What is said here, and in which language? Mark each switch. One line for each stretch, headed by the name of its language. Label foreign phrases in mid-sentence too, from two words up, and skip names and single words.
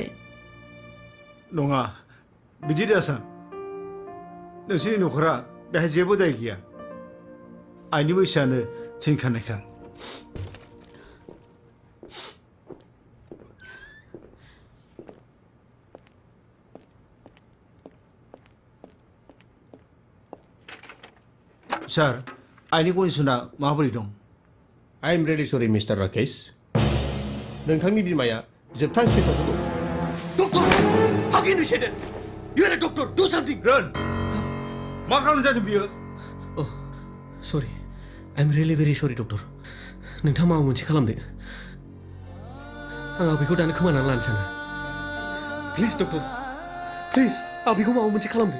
Bodo: नङा बिदि दासान नोंसोरनि न'खरा बेहाय जेबो दाय गैया आइनि बैसोआनो थिनखानायखा सार आइनि कन्डिसना माबोरै दं
English: I am really sorry Mister Rakesh
Bodo: नोंथांनि बिमाया जोबथा स्टेजाव दं
English: Doctor how can you say that you are a doctor do something
Bodo: रन मा खालामनाय जादों बियो
English: Oh, sorry. I'm really very sorry, doctor.
Bodo: नोंथाङा माबा मोनसे खालामदो आं आबैखौ दानो खोमानानै लानो सानो
English: please doctor please
Bodo: आबैखौ माबा मोनसे खालामदो